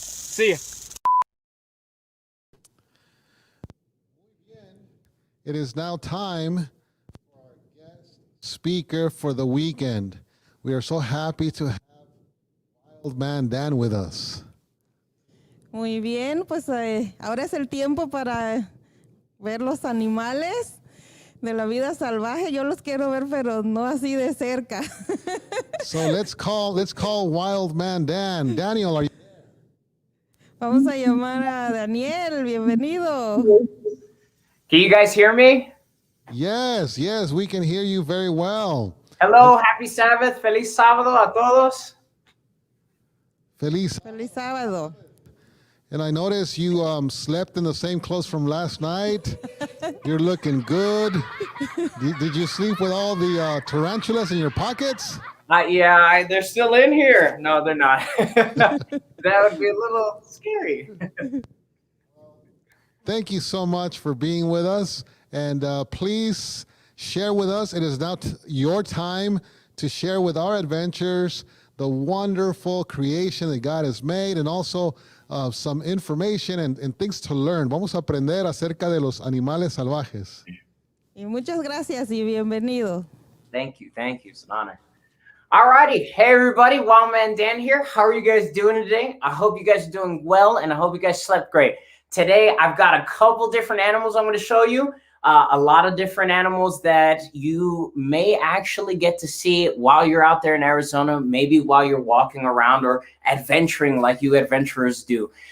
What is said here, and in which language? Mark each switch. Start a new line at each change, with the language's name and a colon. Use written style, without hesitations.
English: See ya. It is now time for our guest speaker for the weekend. We are so happy to have Wild Man Dan with us.
Spanish: Muy bien, pues ahora es el tiempo para ver los animales de la vida salvaje. Yo los quiero ver, pero no así de cerca.
English: So let's call Wild Man Dan. Daniel, are you there?
Spanish: Vamos a llamar a Daniel, bienvenido.
English: Can you guys hear me? Yes, we can hear you very well. Hello, happy Sabbath,
Spanish: feliz sábado a todos. Feliz. Feliz sábado.
English: And I noticed you slept in the same clothes from last night. You're looking good. Did you sleep with all the tarantulas in your pockets? Yeah, they're still in here. No, they're not. That would be a little scary. Thank you so much for being with us. And please share with us. It is now your time to share with our adventures the wonderful creation that God has made, and also some information and things to learn.
Spanish: Vamos a aprender acerca de los animales salvajes. Y muchas gracias y bienvenido.
English: Thank you. It's an honor. Alrighty, hey everybody, Wildman Dan here. How are you guys doing today? I hope you guys are doing well, and I hope you guys slept great. Today, I've got a couple different animals I'm going to show you. A lot of different animals that you may actually get to see while you're out there in Arizona, maybe while you're walking around or adventuring like you adventurers do.